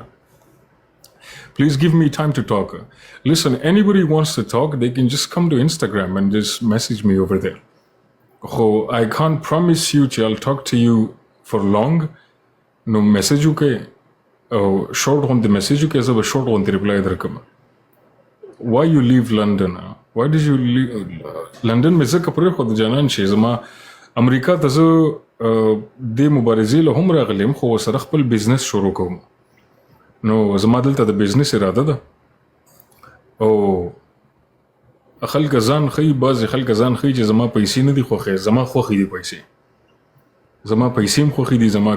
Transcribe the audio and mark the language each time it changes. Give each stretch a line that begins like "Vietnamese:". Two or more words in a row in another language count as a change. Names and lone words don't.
English: Please give me time to talk. Listen, anybody wants to talk, they can just come to Instagram and just message me over there. Oh, I can't promise you I'll talk to you for long. No message okay. Oh, short on the message okay, so short on the reply there come. Why you leave London? Why did you leave London?
Pashto: مې ځکه پرېښود جانان چې زما امریکا ته زه دې مبارزې له هم راغلم خو ورسره خپل بزنس شروع کوم نو زما دلته د بزنس اراده ده او خلک ځان ښیي بعضې خلک ځان ښیي چې زما پیسې نه دي خوښې زما خوښې دي پیسې زما پیسې هم خوښې دي زما